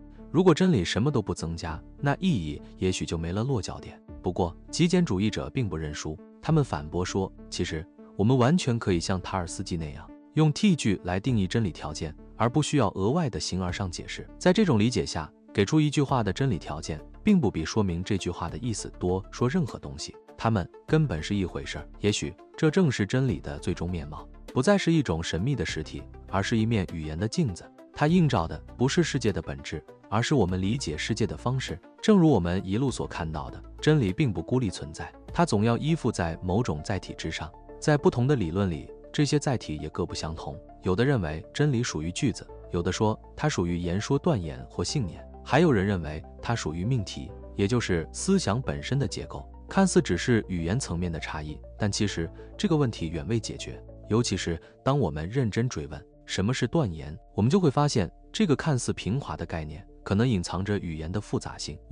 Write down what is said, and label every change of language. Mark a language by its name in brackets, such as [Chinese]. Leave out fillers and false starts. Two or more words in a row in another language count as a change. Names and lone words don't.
[Chinese] 如果真理什麼都不增加，那意義也許就沒了落腳點。不過，極簡主義者並不認輸，他們反駁說，其實我們完全可以像塔爾斯基那樣，用梯句來定義真理條件，而不需要額外的形而上解釋。在這種理解下，給出一句話的真理條件，並不比說明這句話的意思多說任何東西，它們根本是一回事。也許這正是真理的最終面貌，不再是一種神秘的實體，而是一面語言的鏡子。它映照的不是世界的本質，而是我們理解世界的方式。正如我們一路所看到的，真理並不孤立存在，它總要依附在某種載體之上。在不同的理論裡，這些載體也各不相同。有的認為真理屬於句子， 有的說它屬於言說斷言或信念，還有人認為它屬於命題，也就是思想本身的結構。看似只是語言層面的差異，但其實這個問題遠未解決。尤其是當我們認真追問什麼是斷言，我們就會發現這個看似平滑的概念可能隱藏着語言的複雜性。